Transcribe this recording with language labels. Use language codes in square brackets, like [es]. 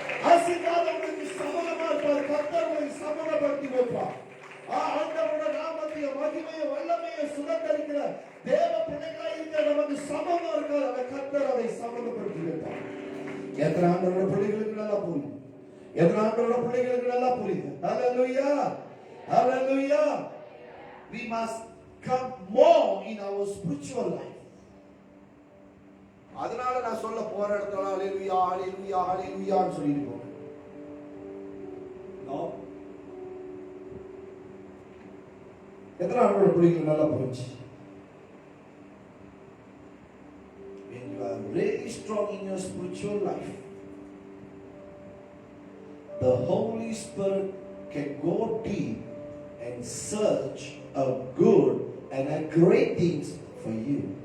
[ta] ஆசீர்வாதம் உனக்கு சம்பந்தமா இருப்பார், கர்த்தர் உனக்கு சம்பந்தப்படுத்தி வைப்பார். ஆண்டவரோட நாமத்தைய மகிமையை வல்லமையை சுதந்திரிக்கிற தேவ பிள்ளைகளாய் இருக்கிற நமக்கு சம்பந்தம் இருக்காது, அந்த கர்த்தர் அதை சம்பந்தப்படுத்தி வைப்பார். எத்தனை ஆண்டவரோட பிள்ளைகளுக்கு நல்லா புரியும்? எத்தனை ஆண்டவரோட பிள்ளைகளுக்கு நல்லா புரியுது? [en] Hallelujah, hallelujah. We must come more in our spiritual life. [ta] அதனால நான் சொல்ல போற இடத்துல ஹalleluya, hallelujah, hallelujah ன்னு சொல்லிட்டு போறேன். நோ, எத்தனை ஆண்டவரோட பிள்ளைகளுக்கு நல்லா புரிஞ்சு? [en] When you are really strong in your spiritual life, the Holy Spirit can go deep and search a good and a great things for you.